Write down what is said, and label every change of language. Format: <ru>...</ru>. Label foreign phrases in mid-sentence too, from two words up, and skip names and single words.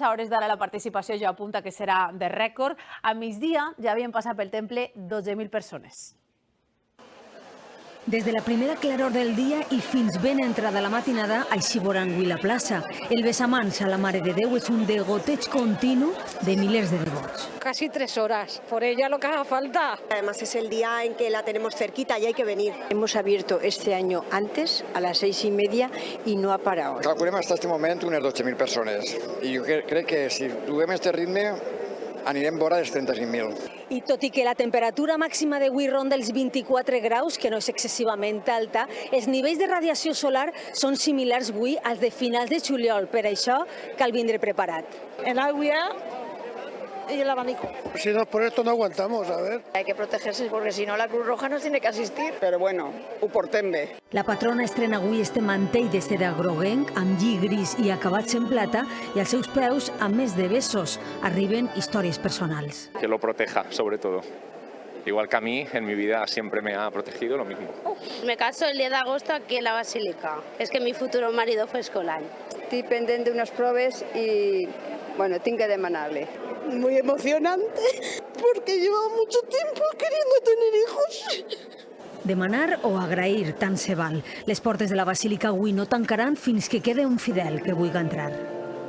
<ca>A hores d'ara la participació ja apunta que serà de rècord. A migdia ja havien passat pel temple 12.000 persones. Des de la primera claror del dia i fins ben entrada la matinada, així veuran avui la plaça. El besamans a la Mare de Déu és un degoteig continu de milers de devots.</ca> <es>Casi 3 horas, por ella lo que haga falta. Además es el día en que la tenemos cerquita y hay que venir. Hemos abierto este año antes, a las 6:30, y no ha parado.</es> <ca>Calculem hasta este moment unes 12.000 persones. I jo crec que si duem este ritme anirem vora dels 35.000. I tot i que la temperatura màxima d'avui ronda els 24 graus, que no és excessivament alta, els nivells de radiació solar són similars avui als de finals de juliol. Per això cal vindre preparat.</ca> <es>El agua y el abanico. Si no, por esto no aguantamos, a ver. Hay que protegerse porque si no la Cruz Roja nos tiene que asistir. Pero bueno,</es> <ca>ho portem bé. La patrona estrena avui este mantell de seda groguenc amb lli gris i acabats en plata i als seus peus, a més de besos, arriben històries personals.</ca> <es>Que lo proteja, sobre todo. Igual que a mí, en mi vida siempre me ha protegido lo mismo. Me caso el 10 de agosto aquí en la Basílica. Es que mi futuro marido fue escolar. Estoy pendiente</es> <ca>d'unes proves i, bueno, tinc que demanar-li.</ca> <es>Muy emocionante, porque llevo mucho tiempo queriendo tener hijos.</es> <ca>Demanar o agrair, tant se val. Les portes de la Basílica avui no tancaran fins que quede un fidel que vulgui entrar.</ca>